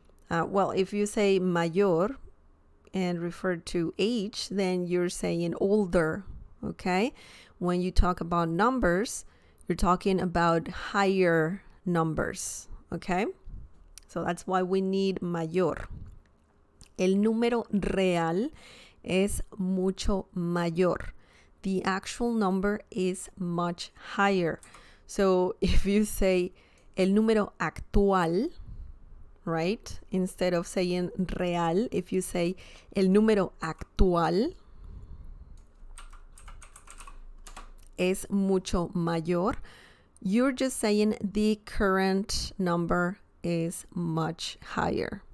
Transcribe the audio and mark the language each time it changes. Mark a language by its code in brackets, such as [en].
[en] If you say mayor and refer to age, then you're saying older, okay? When you talk about numbers, you're talking about higher numbers, okay? So that's why we need mayor. [es] El número real es mucho mayor. [en] The actual number is much higher. So if you say [es] el número actual, [en] right? Instead of saying real, if you say [es] el número actual es mucho mayor, [en] you're just saying the current number is much higher.